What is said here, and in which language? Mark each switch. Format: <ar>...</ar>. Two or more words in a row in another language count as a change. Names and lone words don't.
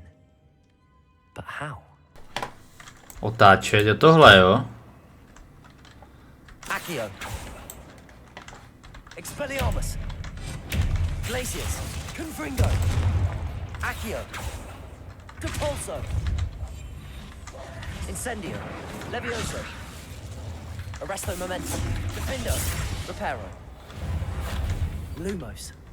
<en>But how?</en> <cs>Otáčet je tohle, jo? Accio. Expelliarmus. Glacius. Confringo. Accio. Depulso. Incendio. Levioso. Arresto momentum. Defindo. Reparo. Lumos.</cs>